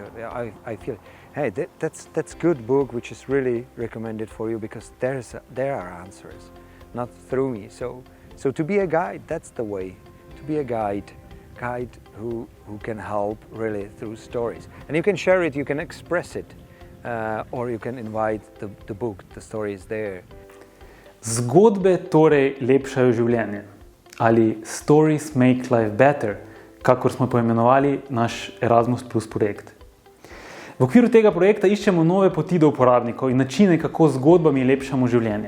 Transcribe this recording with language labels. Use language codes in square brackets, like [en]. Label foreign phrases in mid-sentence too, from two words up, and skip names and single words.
[en] I feel, hey, that's good book which is really recommended for you because there are answers, not through me. So to be a guide, that's the way. To be a guide who can help really through stories, and you can share it, you can express it, or you can invite the book, the story is there. [sl] Zgodbe torej lepšajo življenje, ali Stories Make Life Better, kakor smo poimenovali naš Erasmus Plus projekt. V okviru tega projekta iščemo nove poti do uporabnikov in načine, kako z zgodbami lepšamo življenje.